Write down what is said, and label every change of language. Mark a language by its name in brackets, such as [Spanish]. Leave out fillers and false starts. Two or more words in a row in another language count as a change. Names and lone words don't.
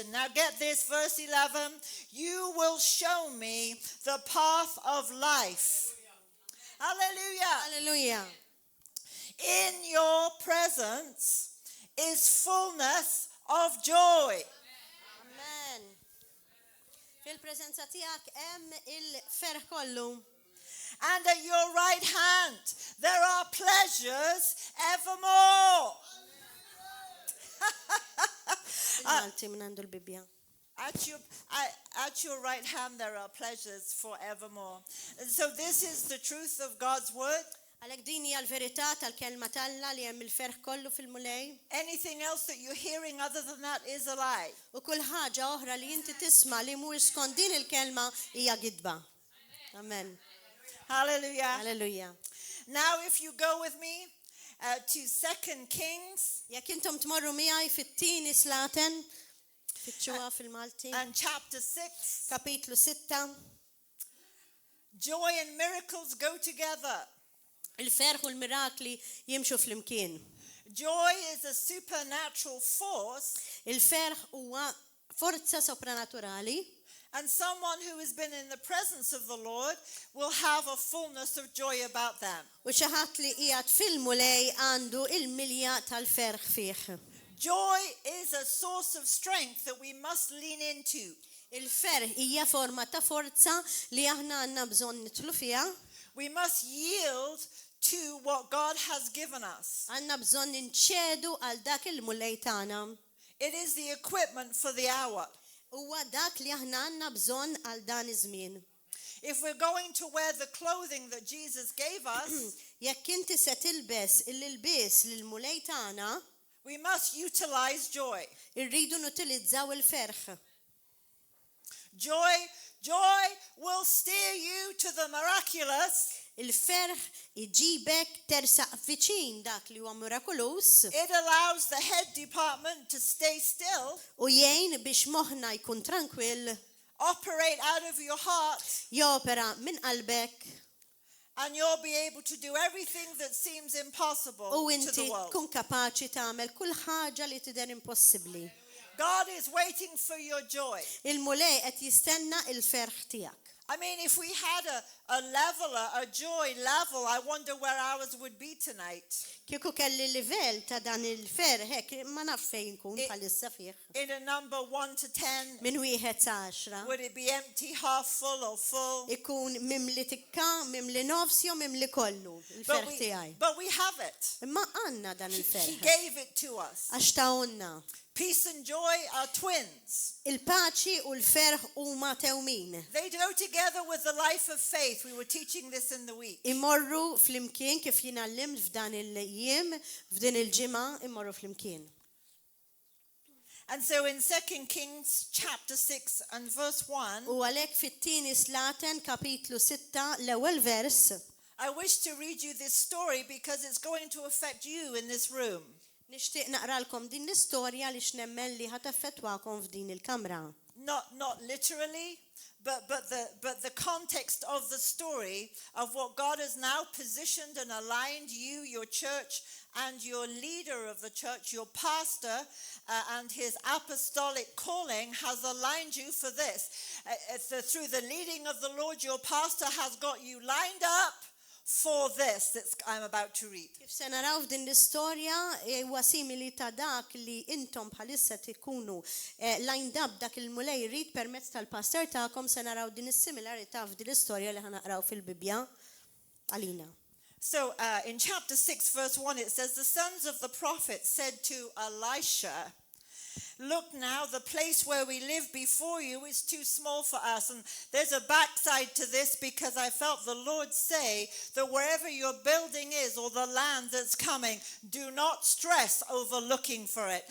[English] Now get this, verse 11. You will show me the path of life. Hallelujah. Hallelujah. In your presence is fullness of joy. Amen. [Maltese] Fil-preżenza tiegħek hemm il-ferħ kollu. [English] And at your right hand, there are pleasures evermore. [Maltese] Il-Malti minn għandu l-Bibja. [English] At your right hand, there are pleasures forevermore. And so this is the truth of God's word. [Maltese] Għalhekk din hija l-verità tal-kelma talla li hemm il-ferħ kollu fil-mulej. [English] Anything else that you're hearing other than that is a lie. [Maltese] U kull ħaġa oħra li inti tisma' li mhuwiex skont din il-kelma hija gidba. [English] Amen. Hallelujah. [Maltese] Alleluja. [English] Now if you go with me to 2 Kings [Maltese] Jekk intom tmorru miegħi fit-tieni Slaten, fitxuha fil-Malti, [English] and chapter 6, [Maltese] kapitlu 6, [English] joy and miracles go together. [Maltese] il-ferħ u l-mirakli jimxu fl-imkien. [English] Joy is a supernatural force, [Maltese] Il-ferħ huwa forza sopranaturali. [English] and someone who has been in the presence of the Lord will have a fullness of joy about them. [Maltese] U xi ħadd li qiegħed fil-mulej għandu il-milja tal-ferħ fih. [English] Joy is a source of strength that we must lean into. [Maltese] Il-ferħ hija forma ta' forza li aħna għandna bżonn nidħlu fiha. [English] We must yield to what God has given us. [Maltese] Għandna bżonn inċedu għal dak il-mulej tagħna. [English] It is the equipment for the hour. [Maltese] Huwa dak li aħna għandna bżonn għal dan iż-żmien. [English] If we're going to wear the clothing that Jesus gave us, [Maltese] Jekk inti se tilbes il-ilbies lill-mulej tagħna, [English] we must utilize joy. [Maltese] irridu nutilizzaw il-ferħ. [English] Joy will steer you to the miraculous. [Maltese] Il-ferħ iġibek tersaq viċin dak li huwa mirakulus [English] It allows the head department to stay still, [Maltese] u jgħin biex moħħna jkun tranquill, [English] operate out of your heart, [Maltese] jopera minn qalbek [English] and you'll be able to do everything that seems impossible [Maltese] u [English] to [Maltese] inti [English] the world. [Maltese] tkun kapaċi tagħmel kull ħaġa li tidher impossibbli. [English] God is waiting for your joy. [Maltese] Il-mulej qed jistenna il-ferħ tiegħek. [English] I mean, if we had a joy level, I wonder where ours would be tonight. [Maltese] Kieku kelli livell ta' dan il-ferħ hekk ma naf fejn nkun bħalissa fih. [English] In a number 1 to 10, [Maltese] Min wieħed sa 10 [English] would it be empty, half full, or full? [Maltese] ikun mimli tikka, mimli nofs jew mimli kollu il-ferħ tiegħi. [English] But we have it. [Maltese] Imma għandna dan [English] He [Maltese] il-ferħ. [English] gave it to us. [Maltese] Għax tawna. [English] Peace and joy are twins. [Maltese] Il-paċi u l-ferħ huma tewmin. [English] They go together with the life of faith. We were teaching this in the week. [Maltese] Imorru fl-imkien kif jien għallimt f'dan il-jiem, f'din il-ġimgħa imorru fl-imkien. [English] And so in 2 Kings chapter 6 and verse 1, [Maltese] U għalhekk fit-tieni Slaten kapitlu 6 l-ewwel vers. [English] I wish to read you this story because it's going to affect you in this room. [Maltese] Nixtieq naqralkom din l-istorja li x'nemmen li ħadd effettwakom f'din il-kamra. [English] Not literally, but the context of the story of what God has now positioned and aligned you, your church, and your leader of the church, your pastor, and his apostolic calling has aligned you for this. Through the leading of the Lord, your pastor has got you lined up for this that I'm about to read. [Maltese] Kif se naraw f'din l-istorja huwa simili ta' dak li intom bħalissa tikunu [English] lined up [Maltese] dak il-mulej jrid permezz tal-pastor tagħkom se naraw din is-similarità f'din l-istorja li ħanaqraw fil-Bibja għalina. [English] So in chapter 6 verse 1 it says, the sons of the prophet said to Elisha, look now, the place where we live before you is too small for us. And there's a backside to this because I felt the Lord say that wherever your building is or the land that's coming, do not stress over looking for it.